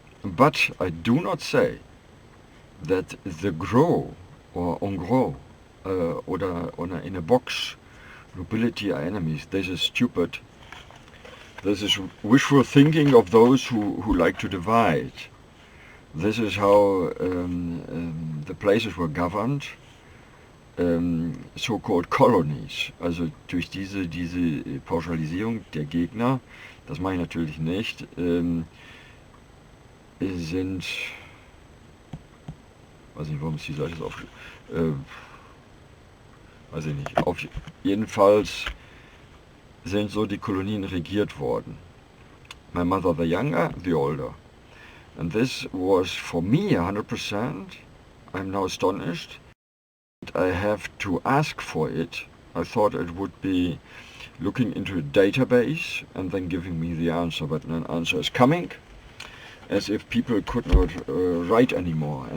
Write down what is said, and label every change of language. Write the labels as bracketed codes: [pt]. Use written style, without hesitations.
[en] But I do not say that the gros or en gros oder in a box nobility are enemies. This is stupid. This is wishful thinking of those who like to divide. This is how the places were governed, so-called colonies. [de] Also durch diese Pauschalisierung der Gegner, das mache ich natürlich nicht, sind, weiß nicht, warum ist die Seite jetzt weiß ich nicht, jedenfalls sind so die Kolonien regiert worden. [en] My mother the younger, the older. And this was for me 100%. I'm now astonished. I have to ask for it. I thought it would be looking into a database and then giving me the answer, but an answer is coming, as if people could not write anymore.